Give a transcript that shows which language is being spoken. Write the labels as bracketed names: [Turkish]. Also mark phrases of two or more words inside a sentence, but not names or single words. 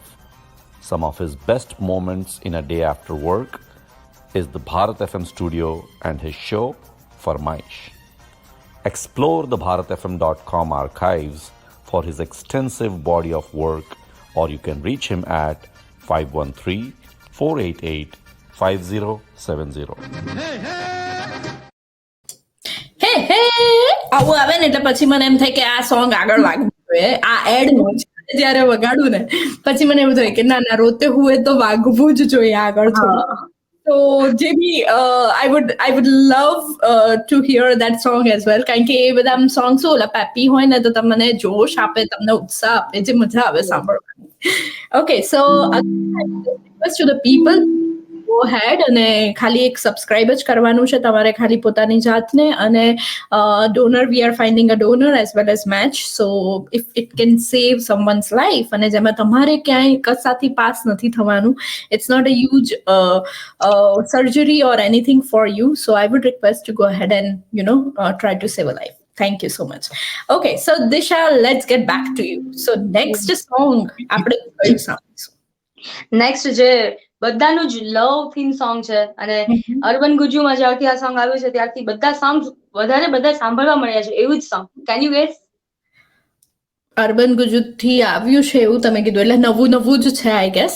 [English] Some of his best moments in a day after work is the Bharat FM studio and his show Farmaish. Explore the bharatfm.com archives for his extensive body of work, or you can reach him at 513-488-5070. [Gujarati] હે હે આવું આવે ને એટલે પછી મને એમ થાય કે આ સોંગ આગળ વાગવું જોઈએ, આ એડ જયારે વગાડું ને પછી મને એવું થાય કે ના ના રોતે હુએ તો વાગવું જ જોઈએ આગળ થોડું. [English] So JB, I would love to hear that song as well. [Gujarati] કારણ કે એ બધા સોંગ શું ઓલા પેપી હોય ને તો તમને જોશ આપે, તમને ઉત્સાહ આપે, જે મજા આવે સાંભળવાની. [English] Okay, so request to the people, go ahead [Gujarati] અને ખાલી એક સબસ્ક્રાઇબ જ કરવાનું છે તમારે ખાલી પોતાની જાતને, [English] અને donor, we are finding a donor as well as match, so if it can save someone's life [Gujarati] અને જેમાં તમારે ક્યાંય કસાથી પાસ નથી થવાનું, [English] it's not a huge surgery or anything for you, so I would request to go ahead and try to save a life. Thank you so much. Okay, so Disha, let's get back to you. So next song [Gujarati] આપણે કયું સાંભળીશું? નેક્સ્ટ જે બધાનું જ લવ થીમ સોંગ છે, અને અર્બન ગુજ્જુમાં જ્યારથી આ સોંગ આવ્યું છે ત્યારથી બધા સોંગ બધા સાંભળવા મળ્યા છે એવું જ સોંગ. [English] Can you guess? [Gujarati] અર્બન ગુજ્જુથી આવ્યું છે એવું તમે કીધું, એટલે નવું જ છે [English] I guess.